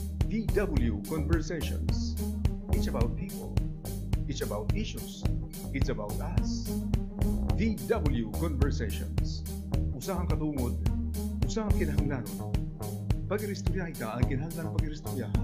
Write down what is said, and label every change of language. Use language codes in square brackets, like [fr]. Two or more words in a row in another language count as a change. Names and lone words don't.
[en] VW Conversations. It's about people. It's about issues. It's about us. VW Conversations. [war] Usahang katungod. Usahang kinahanglanon. Pag-iristoryahan ka ang kinahanglan ng pag-iristoryahan.